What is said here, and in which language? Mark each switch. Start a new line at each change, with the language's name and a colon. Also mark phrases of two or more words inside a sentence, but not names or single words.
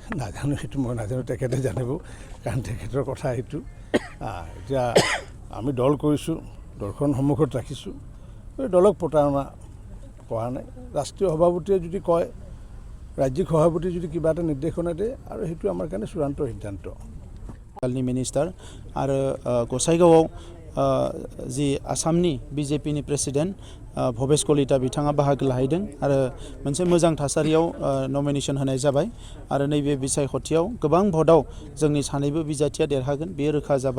Assamese: নাজানো, সেইটো মই নাজানো, তেখেতে জানিব, কাৰণ তেখেতৰ কথা সেইটো। এতিয়া আমি দল কৰিছোঁ, দলখন সন্মুখত ৰাখিছোঁ, দলক প্ৰতাৰণা কৰা নাই। ৰাষ্ট্ৰীয় সভাপতিয়ে যদি কয়, ৰাজ্যিক সভাপতিয়ে যদি কিবা এটা নিৰ্দেশনা দিয়ে, আৰু সেইটো আমাৰ কাৰণে চূড়ান্ত সিদ্ধান্ত।
Bodo: कालनि मिनिस्टार आरो गसाइगावआव जि आसामनि BJP-नि प्रेसिडेन्ट भवेश कलिता बिथाङा बाहागो लाहैदों आरो मोनसे मोजां थासारियाव नमिनेशन होनाय जाबाय आरो नैबे बिसायख'थियाव गोबां भटआव जोंनि सानैबो बिजाथिया देरहागोन बेयो रोखा जाबाय।